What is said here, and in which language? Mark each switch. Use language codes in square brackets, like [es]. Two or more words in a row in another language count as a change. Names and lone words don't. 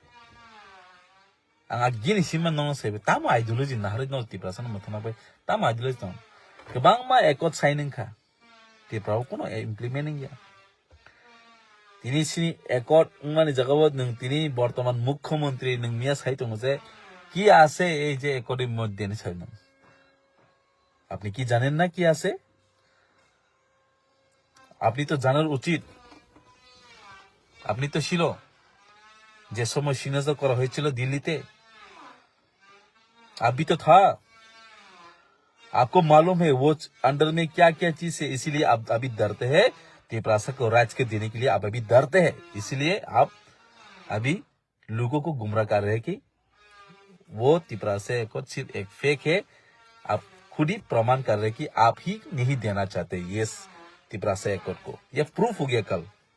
[trp] आं गिनि सिमा नंग सेबे तामो आइडियोलॉजी नाहरै न तिप्रासन मथान बागै तामो आइडियोलॉजी तंग गोबां मा एकट साइनिं खा तिप्राव कोनो इमप्लिमेंटिंग या तिनी सिनि एकट माने जगह नों तिनी वर्तमान मुख्यमंत्री नों मिया साइ तंग जे [bn] কি আছে এই যে একটের মধ্যে নিছাই না আপনি কি জানেন না কি আছে আপনি তো জানার উচিত আপনি তো ছিল যে সময় সিগনেচার করা হয়েছিল দিল্লিতে [hi] अभी तो था आपको मालूम है वो अंडर में क्या क्या चीज है इसीलिए आप अभी डरते हैं तिप्रासा को राज के देने के लिए आप अभी डरते हैं इसलिए आप अभी लोगों को गुमराह कर रहे हैं कि वो तिप्रासा को सिर्फ एक फेक है आप खुद ही प्रमाण कर रहे हैं कि आप ही नहीं देना चाहते ये तिप्रासा एकट को यह प्रूफ हो गया कल